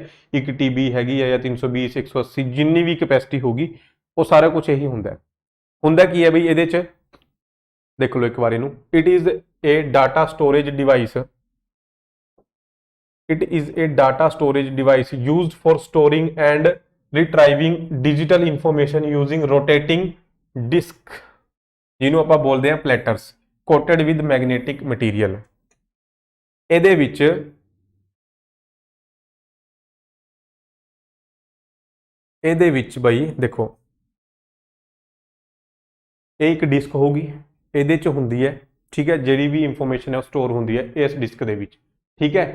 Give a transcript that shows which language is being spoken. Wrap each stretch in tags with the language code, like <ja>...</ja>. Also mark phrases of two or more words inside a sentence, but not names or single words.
<pa>1 TB ਹੈਗੀ ਹੈ ਜਾਂ 320, 180, ਜਿੰਨੀ ਵੀ ਕੈਪੈਸਿਟੀ ਹੋਗੀ, ਉਹ ਸਾਰਾ ਕੁਝ ਇਹੀ ਹੁੰਦਾ ਕੀ ਹੈ ਬਈ ਇਹਦੇ ਚ? ਦੇਖ ਲਓ ਇੱਕ ਵਾਰ ਇਹਨੂੰ।</pa> <en>It is a data storage device used for storing and retrieving digital information using rotating disk,</en> <pa>ਜਿਹਨੂੰ ਆਪਾਂ ਬੋਲਦੇ ਆ ਪਲੈਟਰਸ,</pa> <en>coated with magnetic material।</en> <pa>ਇਹਦੇ ਵਿੱਚ ਬਈ ਦੇਖੋ, ਇਹ ਇੱਕ ਡਿਸਕ ਹੋਊਗੀ, ਇਹਦੇ ਚ ਹੁੰਦੀ ਹੈ, ਠੀਕ ਹੈ? ਜਿਹੜੀ ਵੀ ਇਨਫੋਰਮੇਸ਼ਨ ਹੈ ਉਹ ਸਟੋਰ ਹੁੰਦੀ ਹੈ ਇਸ ਡਿਸਕ ਦੇ ਵਿੱਚ, ਠੀਕ ਹੈ?</pa>